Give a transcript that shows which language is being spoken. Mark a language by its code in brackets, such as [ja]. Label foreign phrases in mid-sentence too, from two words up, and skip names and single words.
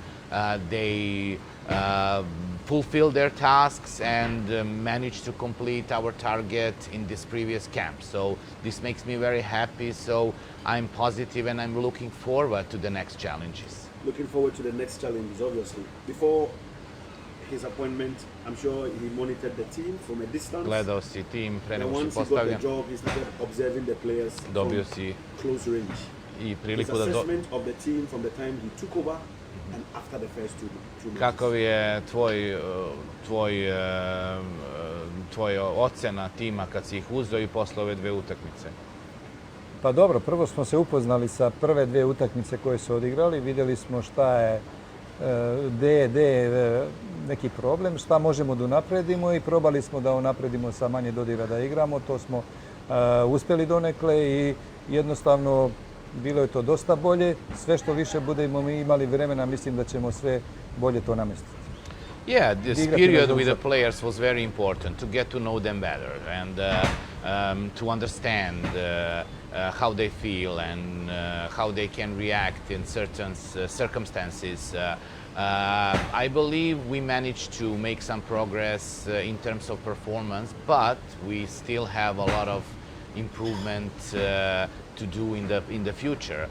[en] They fulfill their tasks and manage to complete our target in this previous camp. So this makes me very happy. So I'm positive and I'm looking forward to the next challenges. Looking forward to the next challenges, obviously. Before his appointment, I'm sure he monitored the team from a distance. [sr] Gledao si tim pre [en] And [sr] nego što [en] once he got [sr] postavlja. [en] the job, he started observing the players [sr] Dobio [en] from [sr] si [en] close range. [sr] i [en] His [sr] priliku da [en] assessment of the team from the time he took over and after the first two matches. [sr] Kakav je tvoj ocena tima kad si ih uzeo i posle ove dve utakmice? Pa dobro, prvo smo se upoznali sa prve dvije utakmice koje su odigrali, vidjeli smo šta je, gdje je neki problem, šta možemo da unapredimo i probali smo da unapredimo sa manje dodira da igramo. To smo uspjeli donekle i jednostavno bilo je to dosta bolje. Sve što više budemo mi imali vremena, mislim da ćemo sve bolje to namestiti. [en] Yeah, this period with the players was very important to get to know them better and to understand how they feel and how they can react in certain circumstances. I believe we managed to make some progress in terms of performance, but we still have a lot of improvement to do in the future.